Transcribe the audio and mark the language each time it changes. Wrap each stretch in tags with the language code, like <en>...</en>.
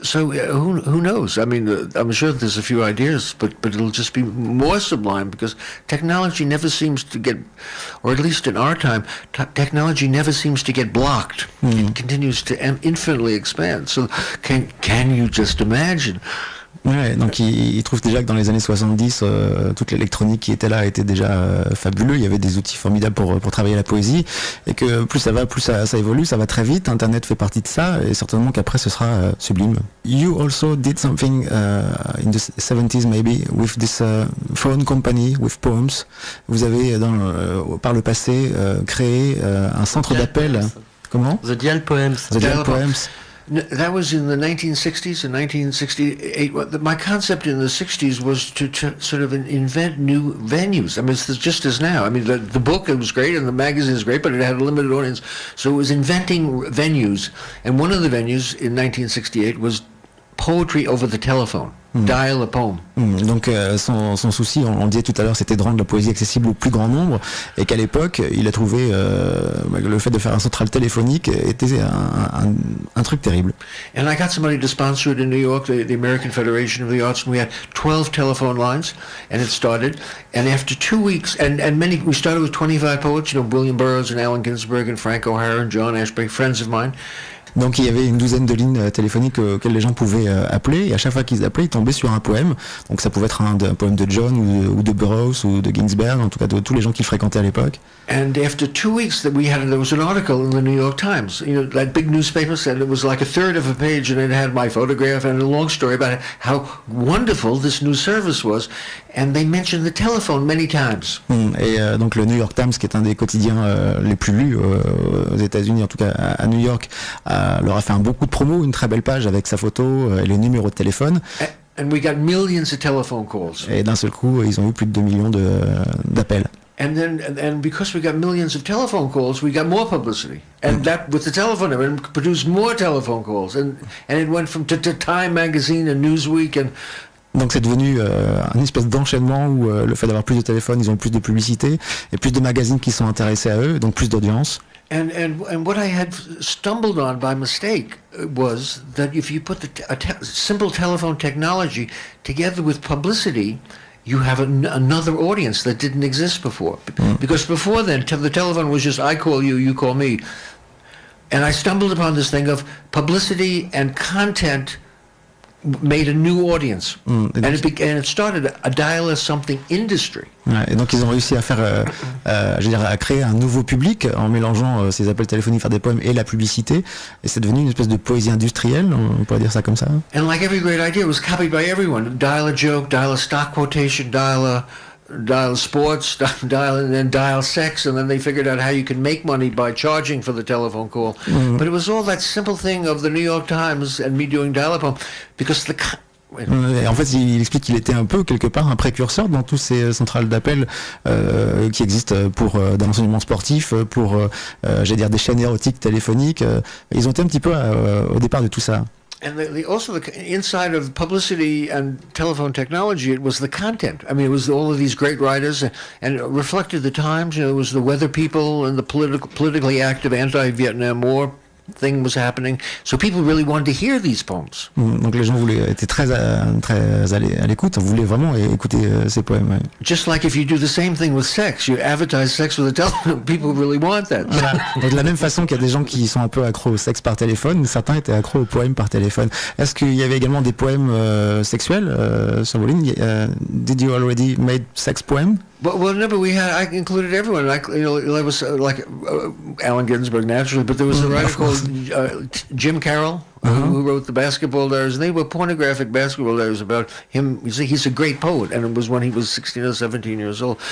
<en>So who knows? I mean, I'm sure there's a few ideas, but it'll just be more sublime because technology never seems to get, or at least in our time, technology never seems to get blocked. It continues to infinitely expand. So can you just imagine?</en> <fr>Ouais, donc il trouve déjà que dans les années 70, toute l'électronique qui était là était déjà fabuleux. Il y avait des outils formidables pour travailler la poésie, et que plus ça va, plus ça évolue, ça va très vite. Internet fait partie de ça, et certainement qu'après ce sera sublime.</fr> <en>You also did something in the 70s maybe with this phone company with poems.</en> <fr>Vous avez par le passé créé un centre d'appel. Comment?</fr> <en>The Dial Poems. The Dial Poems. That was in the 1960s. In 1968, my concept in the 60s was to sort of invent new venues. I mean, it's just as now. I mean, the book, it was great, and the magazine is great, but it had a limited audience. So it was inventing venues. And one of the venues in 1968 was poetry over the telephone. Dial a poem.</en> <fr>Donc son souci, on le disait tout à l'heure, c'était de rendre la poésie accessible au plus grand nombre, et qu'à l'époque, il a trouvé le fait de faire un central téléphonique était un truc terrible.</fr> <en>And I got somebody to sponsor it in New York, the American Federation of the Arts, and we had 12 telephone lines, and it started. And after 2 weeks, and we started with 25 poets, William Burroughs and Allen Ginsberg and Frank O'Hara and John Ashbery, friends of mine.</en> <fr>Donc il y avait une douzaine de lignes téléphoniques auxquelles les gens pouvaient appeler, et à chaque fois qu'ils appelaient, ils tombaient sur un poème. Donc ça pouvait être un poème de John ou de Burroughs ou de Ginsberg, en tout cas de tous les gens qui fréquentaient à l'époque.</fr> <en>And after 2 weeks there was an article in the New York Times. That big newspaper said it was like a third of a page, and it had my photograph and a long story about how wonderful this new service was. And they mentioned the telephone many times.</en> <fr>Et donc le New York Times, qui est un des quotidiens les plus lus aux États-Unis, en tout cas à New York, leur a fait beaucoup de promo, une très belle page avec sa photo et les numéros de téléphone.</fr> <en>And we got millions of telephone calls.</en> <fr>Et d'un seul coup, ils ont eu plus de 2 millions d'appels.</fr> <en>And because we got millions of telephone calls, we got more publicity. And that, with the telephone, it produced more telephone calls. And it went from to Time Magazine and Newsweek and...</en> <fr>Donc c'est devenu un espèce d'enchaînement où le fait d'avoir plus de téléphones, ils ont plus de publicité et plus de magazines qui sont intéressés à eux, donc plus d'audience.</fr> <en>And what I had stumbled on by mistake was that if you put simple telephone technology together with publicity, you have another audience that didn't exist before. Because before then, the telephone was just I call you, you call me. And I stumbled upon this thing of publicity and content made a new audience, and it started a dial something industry.</en> <fr>Ouais, et donc ils ont réussi à faire, à créer un nouveau public en mélangeant ces appels téléphoniques, faire des poèmes et la publicité, et c'est devenu une espèce de poésie industrielle, on pourrait dire ça comme ça.</fr> <en>And like every great idea, it was copied by everyone. Dial a joke, dial a stock quotation, dial sports, dial sex, and then they figured out how you can make money by charging for the telephone call. But it was all that simple thing of the New York Times and me doing dial-up, because</en> <fr>Et en fait, il explique qu'il était un peu, quelque part, un précurseur dans tous ces centrales d'appel qui existent pour dans l'enseignement sportif, pour, des chaînes érotiques téléphoniques. Ils ont été un petit peu au départ de tout ça.</fr> <en>And also the inside of publicity and telephone technology, it was the content. I mean, it was all of these great writers, and it reflected the times. It was the weather people and the politically active anti-Vietnam War thing was happening. So people really wanted to hear these poems.</en> <fr>Donc les gens étaient très à l'écoute, voulaient vraiment écouter ces poèmes. Ouais.</fr> <en>Just like if you do the same thing with sex, you advertise sex with a telephone, people really want that.</en> <fr>Voilà. Donc de la même façon qu'il y a des gens qui sont un peu accros au sexe par téléphone, certains étaient accros aux poèmes par téléphone. Est-ce qu'il y avait également des poèmes sexuels sur vos lignes?</fr> <en>Did you already made sex poem? Well, no, but I included everyone. There was Allen Ginsberg naturally, but there was a writer called Jim Carroll who wrote the basketball diaries, and they were pornographic basketball diaries about him. He's a great poet, and it was when he was 16 or 17 years old.</en>